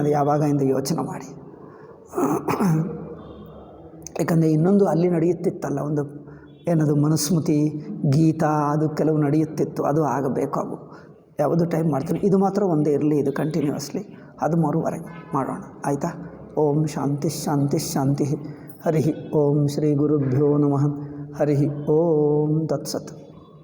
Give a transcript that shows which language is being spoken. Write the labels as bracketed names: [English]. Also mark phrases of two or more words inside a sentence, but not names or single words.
[Kannada] ಅದು ಯಾವಾಗ ಎಂದು ಯೋಚನೆ ಮಾಡಿ. ಯಾಕಂದರೆ ಇನ್ನೊಂದು ಅಲ್ಲಿ ನಡೆಯುತ್ತಿತ್ತಲ್ಲ, ಒಂದು ಏನದು ಮನುಸ್ಮೃತಿ ಗೀತಾ, ಅದು ಕೆಲವು ನಡೆಯುತ್ತಿತ್ತು. ಅದು ಆಗಬೇಕು. ಅವು ಯಾವುದು ಟೈಮ್ ಮಾಡ್ತೀನಿ. ಇದು ಮಾತ್ರ ಒಂದೇ ಇರಲಿ, ಇದು ಕಂಟಿನ್ಯೂಸ್ಲಿ 13ವರೆಗೆ ಮಾಡೋಣ. ಆಯಿತಾ? [Sanskrit] ಓಂ ಶಾಂತಿ ಶಾಂತಿ ಶಾಂತಿ. ಹರಿ ಓಂ ಶ್ರೀ ಗುರುಭ್ಯೋ ನಮಃ. ಹರಿ ಓಂ ತತ್ಸತ್.